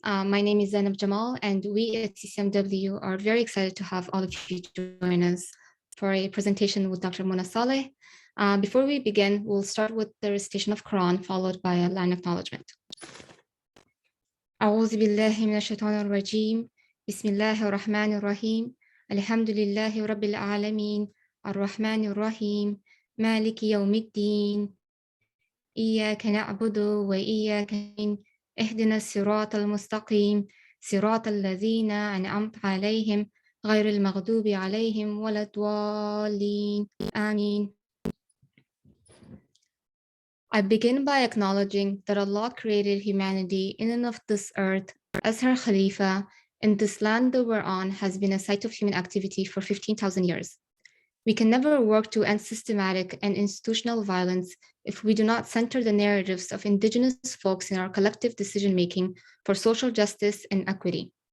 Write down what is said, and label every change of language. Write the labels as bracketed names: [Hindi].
[English] My name is Zainab Jamal, and we at CCMW are very excited to have all of you join us for a presentation with Dr. Munasale. Before we begin, we'll start with the recitation of Quran, followed by a line acknowledgement. [Arabic] أعوذ بالله من الشيطان الرجيم بسم الله الرحمن الرحيم الحمد لله رب العالمين الرحمن الرحيم مالك يوم الدين إياك نعبد وإياك نستعين اهدنا الصراط المستقيم صراط الذين أنعمت عليهم غير المغضوب عليهم ولا الضالين آمين. [English] I begin by acknowledging that Allah created humanity in and of this earth as her Khalifa, and this land that we're on has been a site of human activity for 15,000 years. We can never work to end systematic and institutional violence if we do not center the narratives of indigenous folks in our collective decision-making for social justice and equity.